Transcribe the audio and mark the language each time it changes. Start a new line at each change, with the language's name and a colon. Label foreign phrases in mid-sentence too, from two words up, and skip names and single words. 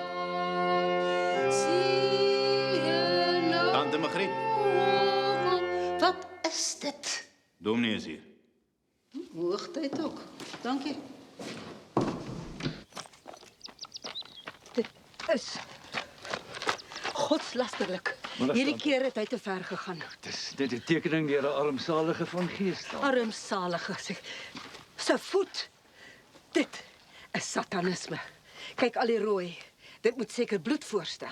Afrikaans: Tante Margriet. Wat is dit? Dominee is hier. Hoogtijd ook.
Dutch: Dank je.
Afrikaans: Dit is godslasterlik. Hierdie keer het hy te ver gegaan. Dis dit 'n tekening deur 'n armsalige van gees. Armsalige se voet. Dit is satanisme. Kyk al die rooi. Dit moet seker bloed voorstel.